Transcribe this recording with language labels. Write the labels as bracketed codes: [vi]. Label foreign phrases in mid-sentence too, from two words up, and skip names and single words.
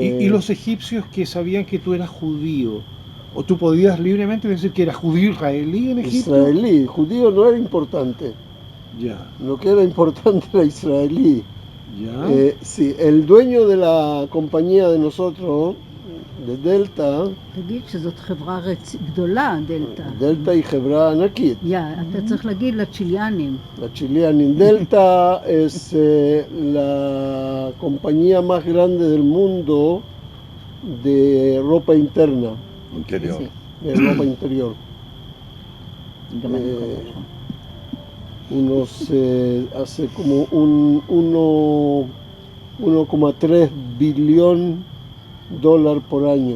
[es] ¿Y los egipcios que sabían que tú eras judío? ¿O tú podías libremente decir que eras judío israelí en Egipto? israelí, judío no era importante. Ya, Lo que era importante era israelí. ya. Sí, el dueño de la compañía de nosotros, de Delta, [he] תגיד שזאת חברה גדולה, דלתא. Delta y חברה ענקית. אתה צריך להגיד לצ'יליאנים. [es] La Chilean Delta es la compañía más grande del mundo de ropa interna, Interior. Sí, de ropa interior. y que manejo Hace como 1,3 billón dólares por año.